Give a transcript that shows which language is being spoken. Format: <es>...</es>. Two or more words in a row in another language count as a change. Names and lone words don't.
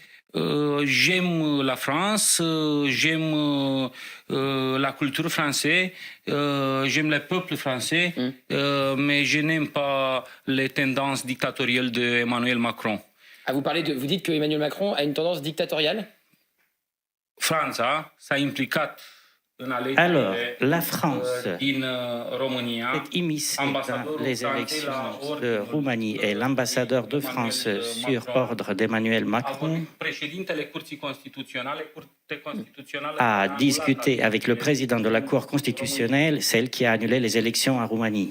<fr>J'aime la France, j'aime la culture française, j'aime le peuple français, mais je n'aime pas les tendances dictatoriales d'Emmanuel Macron. Ah, vous dites que Emmanuel Macron a une tendance dictatoriale?</fr> <ro>Franța s-a implicat în</ro> <fr>Alors, la France</fr> <ro>din România,</ro> <fr>est immiscée dans les élections de Roumanie et l'ambassadeur de France sur ordre d'Emmanuel Macron</fr> <ro>președintele Curții Constituționale</ro> <fr>a discuté avec le président de la Cour constitutionnelle, celle qui a annulé les élections en Roumanie.</fr>